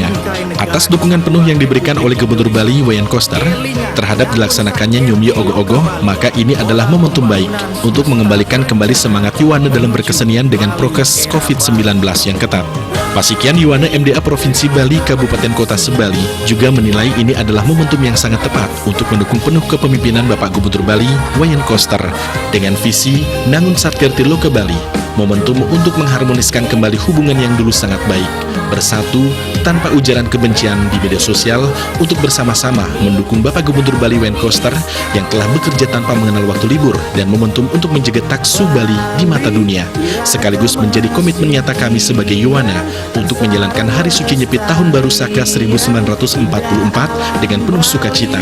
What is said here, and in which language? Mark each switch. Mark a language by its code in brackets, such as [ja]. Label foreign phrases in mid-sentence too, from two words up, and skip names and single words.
[id] Atas dukungan penuh yang diberikan oleh Gubernur Bali Wayan Koster terhadap dilaksanakannya Nyumyo Ogoh-Ogoh, maka ini adalah momentum baik untuk mengembalikan kembali semangat Yuwana dalam berkesenian dengan prokes COVID-19 yang ketat. Pasikian Yuwana MDA Provinsi Bali Kabupaten Kota Sebali juga menilai ini adalah momentum yang sangat tepat untuk mendukung penuh kepemimpinan Bapak Gubernur Bali Wayan Koster dengan visi Nangun Satkirti Loka Bali, momentum untuk mengharmoniskan kembali hubungan yang dulu sangat baik, bersatu tanpa ujaran kebencian di media sosial untuk bersama-sama mendukung Bapak Gubernur Bali Wayan Koster yang telah bekerja tanpa mengenal waktu libur, dan momentum untuk menjaga taksu Bali di mata dunia, sekaligus menjadi komitmen nyata kami sebagai Yuwana untuk menjalankan Hari Suci Nyepit Tahun Baru Saka 1944 dengan penuh sukacita.